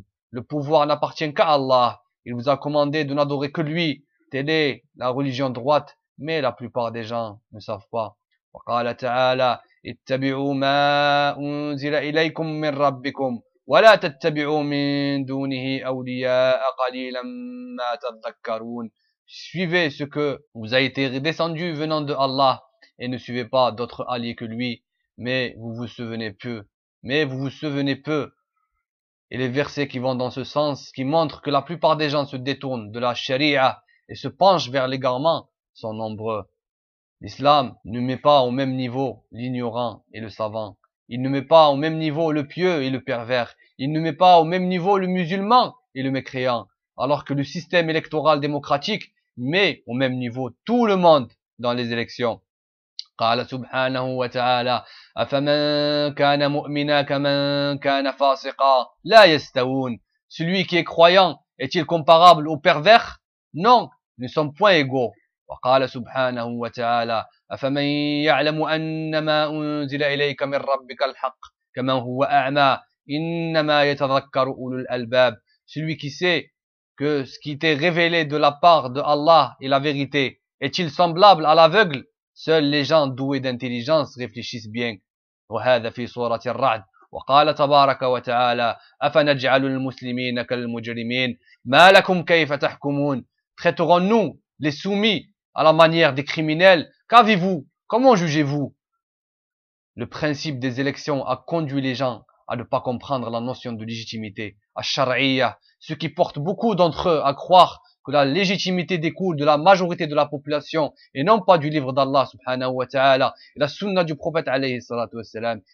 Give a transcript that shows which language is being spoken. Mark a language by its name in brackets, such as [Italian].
[French] Le pouvoir n'appartient qu'à Allah. Il vous a commandé de n'adorer que lui. Telle est la religion droite. Mais la plupart des gens ne savent pas. [Arabic] وقال تعالى اتبعوا ما أنزل إليكم من ربكم ولا تتبعوا من دونه أولياء قليلا ما تذكرون. [French] Suivez ce que vous a été descendu venant de Allah et ne suivez pas d'autres alliés que lui. Mais vous vous souvenez peu. Mais vous vous souvenez peu. Et les versets qui vont dans ce sens, qui montrent que la plupart des gens se détournent de la charia et se penchent vers l'égarement, sont nombreux. L'islam ne met pas au même niveau l'ignorant et le savant. Il ne met pas au même niveau le pieux et le pervers. Il ne met pas au même niveau le musulman et le mécréant. Alors que le système électoral démocratique met au même niveau tout le monde dans les élections. [Arabic] قال سبحانه وتعالى أفمن كان مؤمنا كمن كان فاسقا لا يستوون. [French] Celui qui est croyant est-il comparable au pervers? Non, ne sont point égaux. [Arabic] وقال سبحانه وتعالى أفمن يعلم أنما أنزل إليك من ربك الحق كمن هو أعمى إنما يتذكر أولو الألباب. [French] Celui qui sait que ce qui t'est révélé de la part de Allah est la vérité est-il semblable à l'aveugle? Seuls les gens doués d'intelligence réfléchissent bien. [Arabic] وهذا في سورة الرعد. وقال تبارك وتعالى أفنجعل المسلمين كالمجرمين ما لكم كيف تحكمون. [French] Traiterons-nous les soumis à la manière des criminels? Qu'avez-vous? Comment jugez-vous? Le principe des élections a conduit les gens à ne pas comprendre la notion de légitimité, à shar'iyya, ce qui porte beaucoup d'entre eux à croire que la légitimité découle de la majorité de la population et non pas du livre d'Allah [Arabic] subhanahu wa ta'ala [French] et la sunna du prophète [Arabic] alayhi salatu wassalam.